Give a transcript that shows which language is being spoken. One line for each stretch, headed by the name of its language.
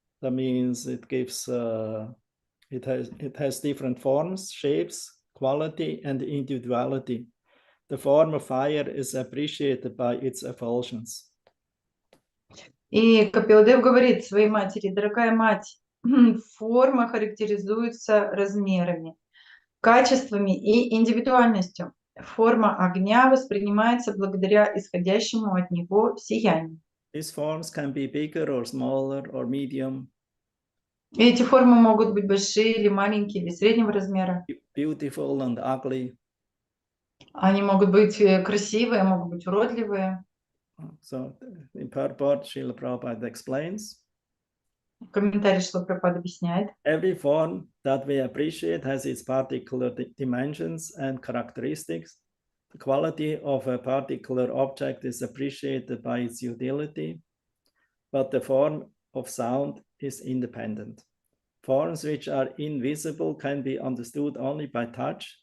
English: That means it gives, it has different forms, shapes, quality, and individuality. The form of fire is appreciated by its effulgence.
Russian: И Капиладев говорит своей матери: дорогая мать, форма характеризуется размерами, качествами и индивидуальностью. Форма огня воспринимается благодаря исходящему от него сиянию.
English: These forms can be bigger or smaller or medium.
Russian: И эти формы могут быть большие или маленькие, или среднего размера.
English: Beautiful and ugly.
Russian: Они могут быть красивые, могут быть уродливые.
English: So in purport, Srila Prabhupada explains.
Russian: Комментарий Шрила Прабхупады объясняет.
English: Every form that we appreciate has its particular dimensions and characteristics. The quality of a particular object is appreciated by its utility, but the form of sound is independent. Forms which are invisible can be understood only by touch.